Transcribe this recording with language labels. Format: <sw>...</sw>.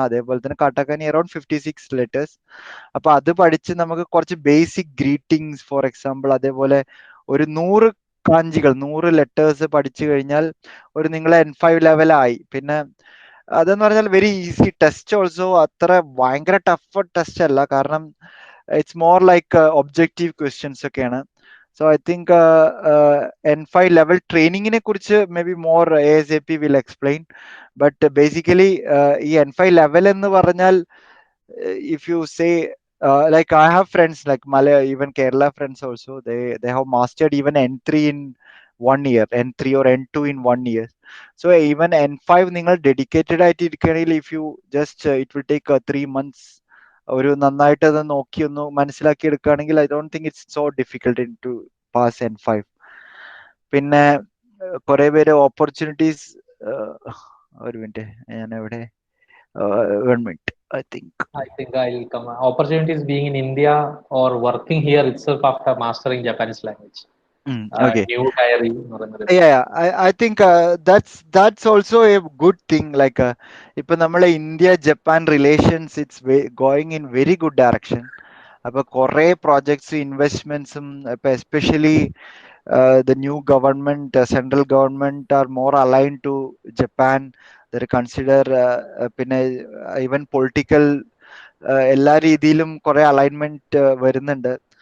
<ml>അതേപോലെ തന്നെ കാട്ടക്കാനി around 56 letters. അപ്പൊ അത് പഠിച്ച് നമുക്ക് കുറച്ച് ബേസിക് ഗ്രീറ്റിംഗ്സ് ഫോർ എക്സാമ്പിൾ, അതേപോലെ ഒരു 100 കാഞ്ചികൾ 100 ലെറ്റേഴ്സ് പഠിച്ചു കഴിഞ്ഞാൽ ഒരു നിങ്ങളെ N5 ലെവലായി. പിന്നെ അതെന്ന് പറഞ്ഞാൽ</ml> <en>very easy test also,</en> <ml>അത്ര ഭയങ്കര ടഫ് ടെസ്റ്റ് അല്ല, കാരണം</ml> <en>it's more like objective questions</en> <ml>ഒക്കെയാണ്.</ml> <en>So I think N5 level training നെ കുറിച്ച് maybe more ASAP will explain, but basically ഈ N5 level</en> <ml>എന്ന് പറഞ്ഞാൽ</ml> <en>if you say like I have friends like Malaya, even Kerala friends also, they have mastered even N3 in 1 year, N3 or N2 in 1 year. So even N5</en> <ml>നിങ്ങൾ dedicated ആയിട്ട് ഇരിക്കുകയാണെങ്കിൽ</ml> <en>if you just it will take 3 months</en> <ml>ഒരു നന്നായിട്ട് അത് നോക്കി ഒന്ന് മനസ്സിലാക്കി എടുക്കുകയാണെങ്കിൽ</ml> <en>I don't think it's so difficult to pass N5.</en> <ml>പിന്നെ കുറെ പേര് ഓപ്പർച്യൂണിറ്റീസ്, ഒരു മിനിറ്റ് ഞാൻ എവിടെ, 1 minute</ml> <en>I think I'll come. Opportunities being in India or working here itself after mastering Japanese language. Okay. New diary. Yeah, I think that's also a good thing. Like</en> <ml>ഇപ്പൊ നമ്മളെ</ml> <en>India Japan relations it's going in very good direction.</en> <ml>അപ്പൊ കുറെ projects ഇൻവെസ്റ്റ്മെന്റ്സും ഇപ്പൊ especially</ml> <en>the new government, central government are more aligned to Japan. They consider</en> <ml>പിന്നെ even political എല്ലാ രീതിയിലും കുറെ alignment വരുന്നുണ്ട്.</ml>